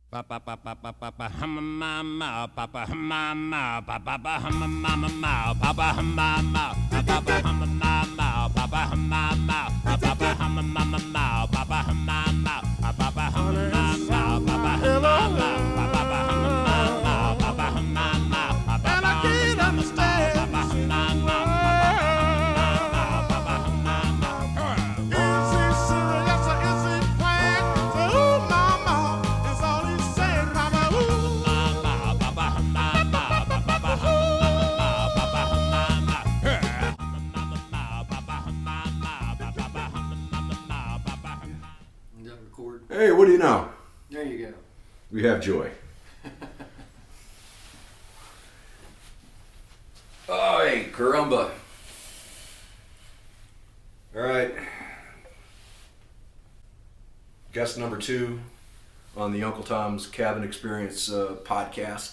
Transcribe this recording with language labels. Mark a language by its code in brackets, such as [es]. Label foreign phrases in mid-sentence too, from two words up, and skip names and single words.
[en] Papa papa papa hum mama papa hum mama papa hum mama papa hum mama papa hum mama papa hum mama papa hum mama papa hum mama papa hum mama papa hum mama papa hum mama papa hum mama and I can't understand papa hum mama papa hum mama is he serious or is he playing? Ooh mama is all he's saying, mama. Ooh mama papa hum mama papa hum mama papa hum mama papa hum mama papa hum mama papa hum. Is that record? Hey, what do you know? There you go. We have joy. [es] Ay, caramba. [en] All right. Guest number 2 on the Uncle Tom's Cabin Experience podcast.